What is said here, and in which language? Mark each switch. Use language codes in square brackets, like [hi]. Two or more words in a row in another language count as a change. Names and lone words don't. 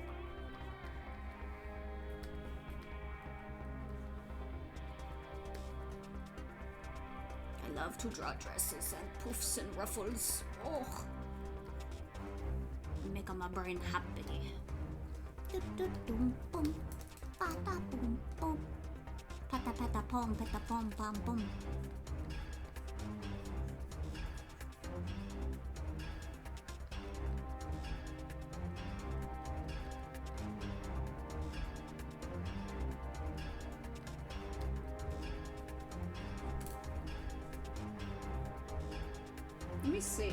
[en] I love to draw dresses and poofs and ruffles. Oh, make my brain happy. Dum bum, pata boom boom, pata pata pom pom pom. Let me see.